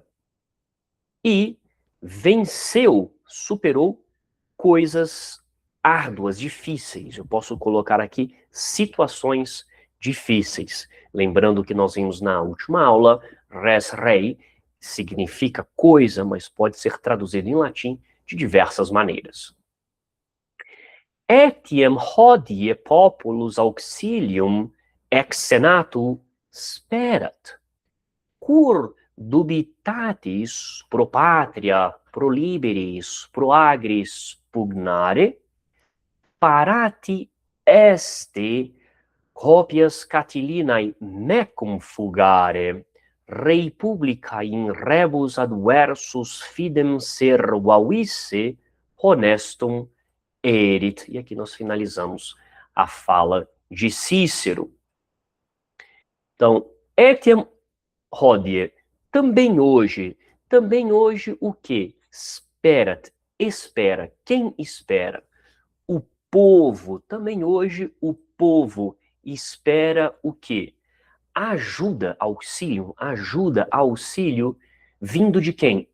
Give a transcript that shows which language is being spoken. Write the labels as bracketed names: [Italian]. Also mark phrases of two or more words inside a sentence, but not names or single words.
[Portuguese] E venceu, superou coisas árduas, difíceis. Eu posso colocar aqui situações difíceis. Lembrando que nós vimos na última aula, [Latin] res rei [Portuguese] significa coisa, mas pode ser traduzido em latim de diversas maneiras. [Latin] Etiam hodie populus auxilium ex senato sperat, cur dubitatis pro patria, pro liberis, pro agris pugnare, parati este copias Catilinae mecum fugare, rei publica in rebus adversus fidem servavisse honestum erit. [Portuguese] E aqui nós finalizamos a fala de Cícero. Então, [Latin] etiam hodie, [Portuguese] também hoje o que? Sperat, espera. Quem espera? O povo, também hoje o povo espera o quê? Ajuda, auxílio, vindo de quem?